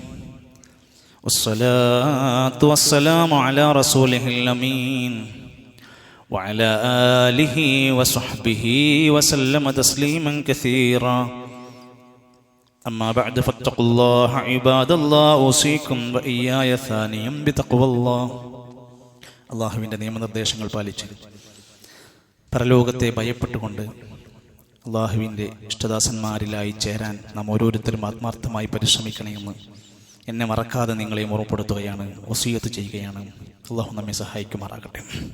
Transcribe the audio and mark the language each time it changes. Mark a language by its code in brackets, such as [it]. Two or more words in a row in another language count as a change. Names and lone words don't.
[ar] والصلاة والسلام على رسوله الأمين وعلى آله وصحبه وسلم تسليما كثيرا أما بعد فاتقوا الله عباد الله أوصيكم وإياي ثانيا بتقوى الله. [ml] അള്ളാഹുവിൻ്റെ നിയമനിർദ്ദേശങ്ങൾ പാലിച്ച് പരലോകത്തെ ഭയപ്പെട്ടുകൊണ്ട് അള്ളാഹുവിൻ്റെ ഇഷ്ടദാസന്മാരിലായി ചേരാൻ നാം ഓരോരുത്തരും ആത്മാർത്ഥമായി പരിശ്രമിക്കണമെന്ന് എന്നെ മറക്കാതെ നിങ്ങളെ ഓർമ്മപ്പെടുത്തുകയാണ്, വസിയത്ത് ചെയ്യുകയാണ്. അള്ളാഹു നമ്മെ സഹായിക്കുമാറാകട്ടെ.